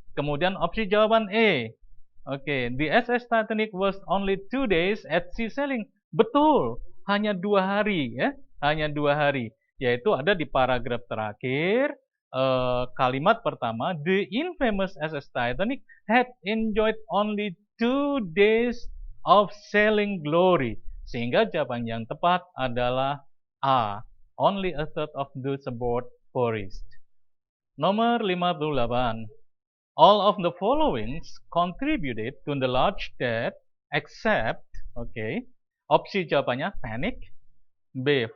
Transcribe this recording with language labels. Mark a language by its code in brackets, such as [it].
[id] Kemudian opsi jawaban E. Oke, [en] the SS Titanic was only 2 days at sea sailing. [id] Betul, hanya 2 hari ya, hanya 2 hari. Yaitu ada di paragraf terakhir, kalimat pertama, [en] the infamous SS Titanic had enjoyed only 2 days of sailing glory. [id] Sehingga jawaban yang tepat adalah A. [en] Only a third of those aboard perished. [id] Nomor 58. [en] All of the following contributed to the large death except, [id] opsi jawabannya [en] panic, B.